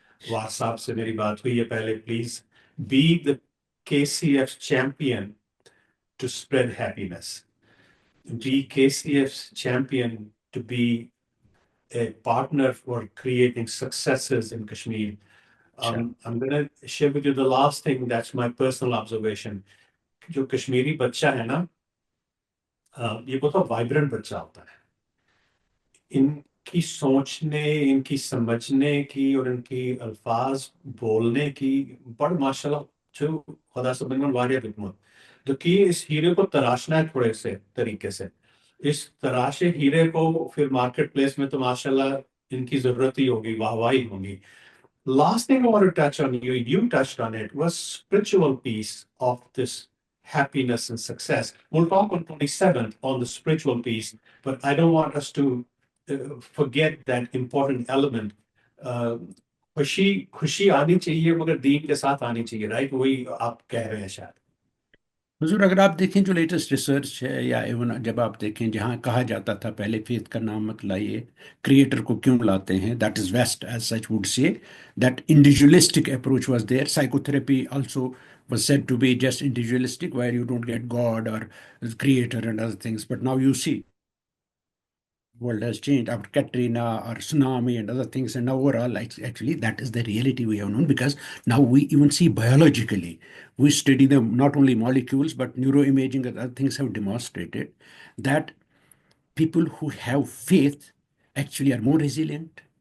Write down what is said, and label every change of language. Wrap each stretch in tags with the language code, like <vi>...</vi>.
<en>War Saab</en> <hi>se meri baat hui hai pehle.</hi> <en>Please be the KCF's champion to spread happiness. Be KCF's champion to be a partner for creating successes in Kashmir. I'm going to share with you the last thing. That's my personal observation.</en> <hi>जो कश्मीरी बच्चा है ना, ये बहुत vibrant बच्चा होता है. इनकी सोचने, इनकी समझने की और इनकी अल्फाज बोलने की बड़ माशाल्लाह जो खुदा से बनकर वारिया हिकमत. जो कि इस हीरे को तराशना है थोड़े से तरीके से. इस तराशे हीरे को फिर मार्केट प्लेस में तो माशाल्लाह इनकी जरूरत ही होगी, वाहवाही होगी.</hi> <en>Last thing I want to touch on, you touched on it, was spiritual piece of this happiness and success. We'll talk on 27th on the spiritual piece, but I don't want us to forget that important element.</en> <hi>खुशी आनी चाहिए मगर दीन के साथ आनी चाहिए, right? वही आप कह रहे हैं शायद. हुजूर, अगर आप देखें जो लेटेस्ट रिसर्च है, या इवन जब आप देखें जहाँ कहा जाता था पहले फेथ का नाम मत लाइए, क्रिएटर को क्यों लाते हैं,</hi> <en>That is west as such would say that individualistic approach was there. Psychotherapy also was said to be just individualistic, where you don't get God or creator and other things. But now you see world has changed after Katrina or tsunami and other things, and now overall actually that is the reality we have known, because now we even see biologically, we study them, not only molecules but neuroimaging and other things have demonstrated that people who have faith actually are more resilient.</en>